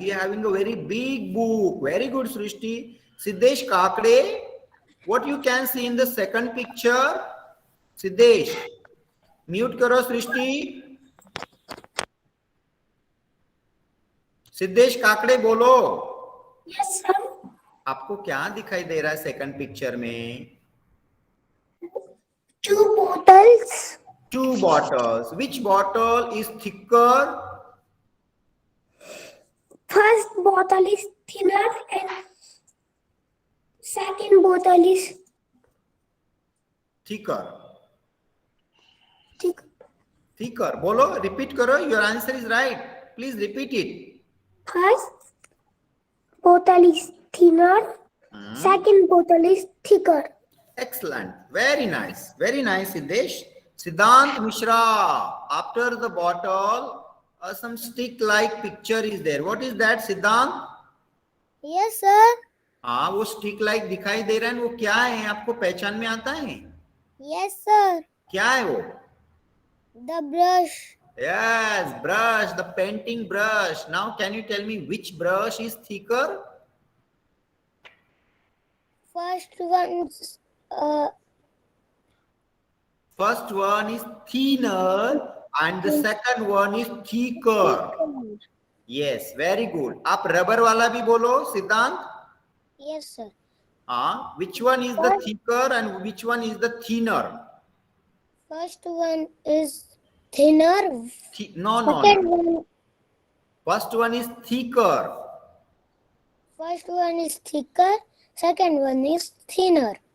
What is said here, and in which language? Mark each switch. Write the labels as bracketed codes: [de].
[en] He having a very big book. Very good, Srishti. Siddesh Kakade. What you can see in the second picture? Siddesh. [hi] Mute karo, Srishti. Siddesh Kakade बोलो. [en] Yes, sir. [hi] आपको क्या दिखाई दे रहा है second picture में? [en] Two bottles. 2 bottles. Which bottle is thicker? First bottle is thinner and second bottle is Thicker. thick. Thicker. [hi] Bolo, repeat karo. [en] Your answer is right. Please repeat it. First bottle is thinner, second bottle is thicker. Excellent. Very nice. Very nice, Siddesh. Siddhant Mishra. After the bottle, some stick-like picture is there. What is that, Siddhant? Yes, sir. [hi] हाँ, वो stick-like दिखाई दे रहा है, वो क्या है? आपको पहचान में आता है? [en] Yes, sir. [hi] क्या है वो? [en] The brush. Yes, brush, the painting brush. Now, can you tell me which brush is thicker? First one's First one is thinner and the second one is thicker. Yes, very good. [hi] आप rubber वाला भी बोलो, सिद्धांत. [en] yes, sir. हाँ, which one is the thicker and which one is the thinner? First one is thinner. No. Second one. First one is thicker. First one is thicker. Second one is thinner.